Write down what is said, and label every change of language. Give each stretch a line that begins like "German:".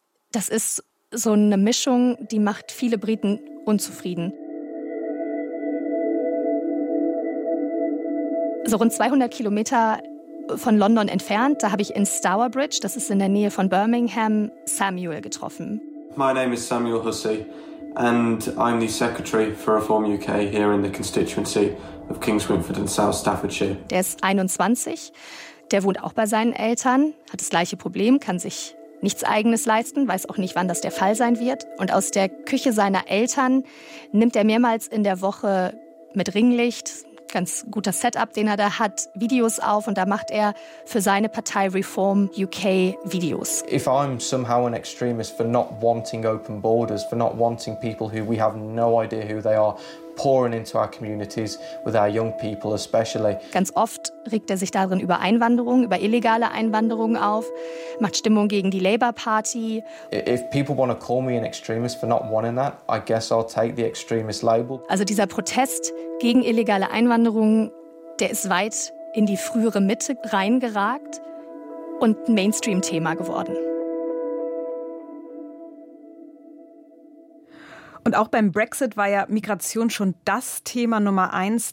German: Das ist so eine Mischung, die macht viele Briten unzufrieden. So rund 200 Kilometer von London entfernt, da habe ich in Stourbridge, das ist in der Nähe von Birmingham, Samuel getroffen.
English: My name is Samuel Hussey and I'm the Secretary for Reform UK here in the constituency of Kings Winford and South Staffordshire.
German: Der ist 21, der wohnt auch bei seinen Eltern, hat das gleiche Problem, kann sich nichts Eigenes leisten, weiß auch nicht, wann das der Fall sein wird. Und aus der Küche seiner Eltern nimmt er mehrmals in der Woche mit Ringlicht, ganz guter Setup, den er da hat, Videos auf und da macht er für seine Partei Reform UK Videos.
English: If I'm somehow an extremist for not wanting open borders, for not wanting people who we have no idea who they are pouring into our communities with our young people especially.
German: Ganz oft regt er sich darin über Einwanderung, über illegale Einwanderung auf, macht Stimmung gegen die Labour Party.
English: If people want to call me an extremist for not wanting that, I guess I'll take the extremist label.
German: Also dieser Protest gegen illegale Einwanderung, der ist weit in die frühere Mitte reingeragt und Mainstream-Thema geworden. Und auch beim Brexit war ja Migration schon das Thema Nummer eins.